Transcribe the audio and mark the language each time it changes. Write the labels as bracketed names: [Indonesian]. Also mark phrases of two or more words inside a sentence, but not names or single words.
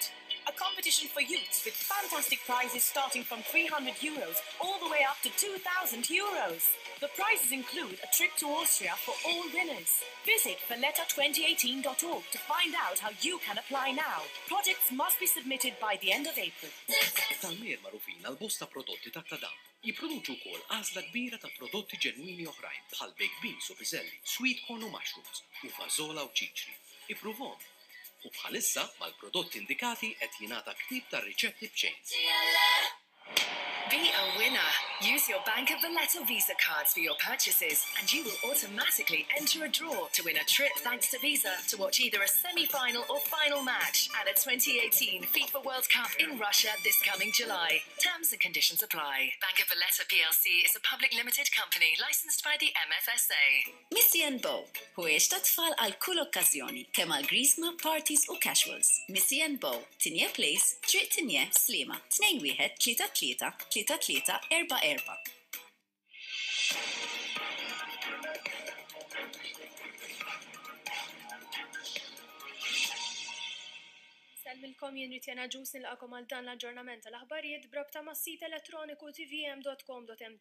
[English] A competition for youths with fantastic prizes starting from €300 all the way up to €2,000. The prizes include a trip to Austria for all winners. Visit valletta2018.org to find out how you can apply now. Projects must be submitted by the end of April. [Maltese] Tal-mir marufin għal-bosta prodotti ta' Tadam. Jipproduċu wkoll għażla kbira ta' prodotti ġenwini oħrajn bħal [English] baked beans [Maltese] u piżelli, [English] sweet corn [Maltese] u mushrooms, u fażola u ċiċri. Ippruvhom. U bħalissa mal-prodotti indikati qed jingħata ktib tar-riċetti b'ċejns. [English] Be a winner. Use your Bank of Valletta Visa cards for your purchases and you will automatically enter a draw to win a trip thanks to Visa to watch either a semi-final or final match at the 2018 FIFA World Cup in Russia this coming July. Terms and conditions apply. Bank of Valletta PLC is a public limited company licensed by the MFSA. [Maltese] Missy and Bo, huwiex ta' tfal għal kull okkażjoni, kemm għal Grisma, parties u casuals. Missy and Bo, Tinje Place, Triq Tinje, Slima, 21-33-33-44. Salmilkom jien Ritjana Ġus nilqakom għal dan l-aġġornament tal-aħbarijiet brabta mas-sit elettroniku tvm.com.mt.